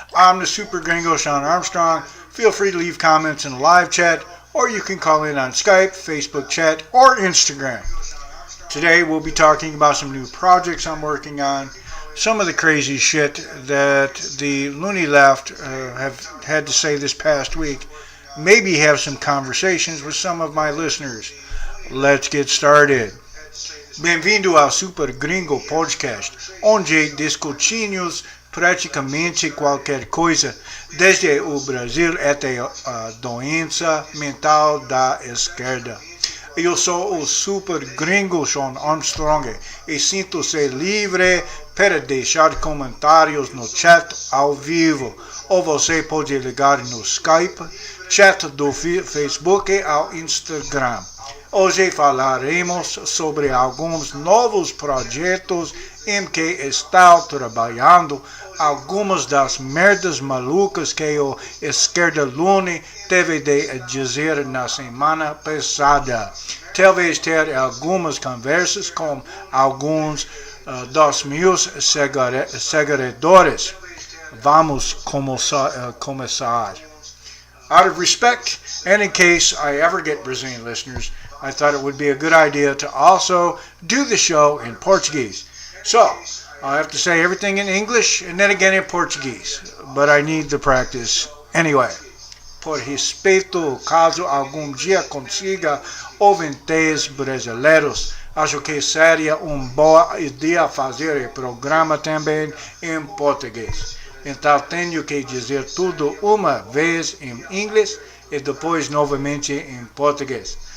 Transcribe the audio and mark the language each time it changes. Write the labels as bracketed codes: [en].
[en] I'm the Super Gringo, Sean Armstrong. Feel free to leave comments in the live chat, or you can call in on Skype, Facebook chat, or Instagram. Today we'll be talking about some new projects I'm working on, some of the crazy shit that the loony left have had to say this past week, maybe have some conversations with some of my listeners. Let's get started. [pt] Bem-vindo ao Super Gringo Podcast, onde discutimos praticamente qualquer coisa, desde o Brasil até a doença mental da esquerda. Eu sou o Super Gringo Sean Armstrong e sinto-se livre para deixar comentários no chat ao vivo, ou você pode ligar no Skype, chat do Facebook ou Instagram. Hoje falaremos sobre alguns novos projetos em que estou trabalhando, algumas das merdas malucas que o esquerda loony teve de dizer na semana passada. Talvez ter algumas conversas com alguns dos meus seguidores. Vamos começar. [en] Out of respect, and in case I ever get Brazilian listeners, I thought it would be a good idea to also do the show in Portuguese. So, I'll have to say everything in English and then again in Portuguese, but I need the practice anyway. [pt] Por respeito, caso algum dia consiga ouvintes brasileiros, acho que seria uma boa ideia fazer o programa também em português. Então tenho que dizer tudo uma vez em inglês e depois novamente em português.